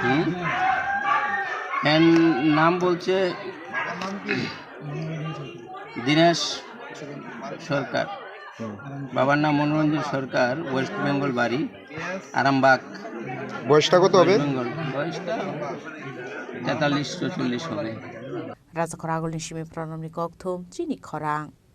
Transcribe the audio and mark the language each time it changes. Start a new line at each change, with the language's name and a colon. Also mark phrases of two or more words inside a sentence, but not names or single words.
Bangla: নাম বলছে দীনেশ সরকার, বাবার নাম মনোরঞ্জন সরকার, ওয়েস্ট বেঙ্গল বাড়ি, আরামবাগ। বয়সটা কত হবে? বয়সটা 43-44 হবে।
Turkic languages: Raza Koragol ni Shimi Pronom ni Koktum, Chini Korang.